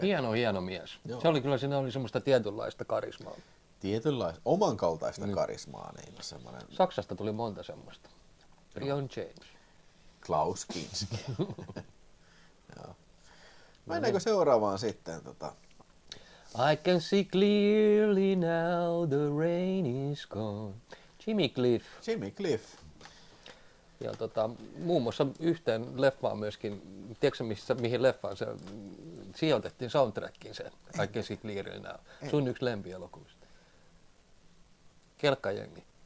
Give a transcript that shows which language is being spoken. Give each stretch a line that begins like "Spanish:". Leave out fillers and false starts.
Finnish: Hieno mies. Joo. Se oli kyllä, siinä oli semmoista tietynlaista karismaa. Tietynlaista, oman kaltaista karismaa. Niin semmoinen. Saksasta tuli monta semmoista. Rion James. Klaus Kinski. Mennäänkö seuraavaan sitten?
English: I can see clearly now the rain is gone.
Finnish: Jimmy Cliff. Ja muun muassa yhteen leffaan myöskin, tiedätkö mihin leffaan se sijoitettiin soundtrackiin se
English: I can see clearly now.
Finnish: Sun yksi lempielokuvista. Kelkkajengi.